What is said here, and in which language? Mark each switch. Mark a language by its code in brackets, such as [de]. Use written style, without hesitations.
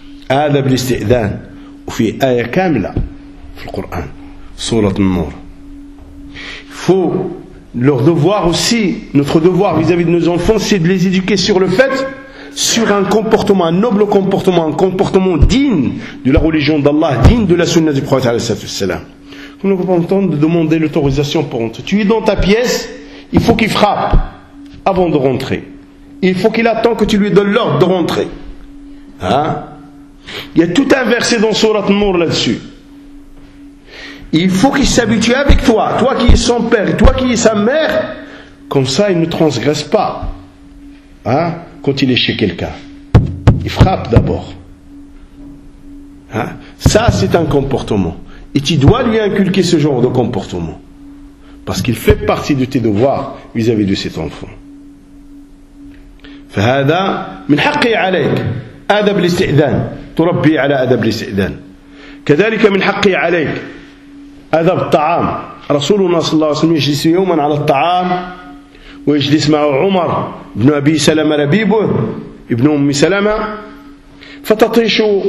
[ar] هذا بالاستئذان وفي آية كاملة في القرآن سورة النور فو [fr] leur devoir aussi notre devoir vis-à-vis de nos enfants c'est de les éduquer sur le fait sur un comportement, un noble comportement, un comportement digne de la religion d'Allah, digne de la sunna du prophète sallallahu alayhi wa sallam. On nous entend de demander l'autorisation pour entrer. Tu es dans ta pièce, il faut qu'il frappe avant de rentrer. Il faut qu'il attend que tu lui donnes l'ordre de rentrer. Hein? Il y a tout un verset dans Sourate Nour là-dessus. Il faut qu'il s'habitue avec toi, toi qui es son père, toi qui es sa mère, comme ça il ne transgresse pas. Hein? Quand il est chez quelqu'un, il frappe d'abord. Hein? Ça, c'est un comportement. Et tu dois lui inculquer ce genre de comportement. Parce qu'il fait partie de tes devoirs vis-à-vis de cet enfant. [ar] فَهَذَا مِنْ حَقِّ عَلَيْكَ أَدَبْ لِسْتِعْدَانِ تُرَبِّي عَلَى أَدَبْ لِسْتِعْدَانِ كَذَلِكَ مِنْ حَقِّ عَلَيْكَ أَدَبْ الطَّعَامِ رسولنا صلى الله عليه وسلم يجلس يوما على الطعام ويجلس معه عمر ابن أبي سلمة ربيبه ابن أم سلمة فتطيش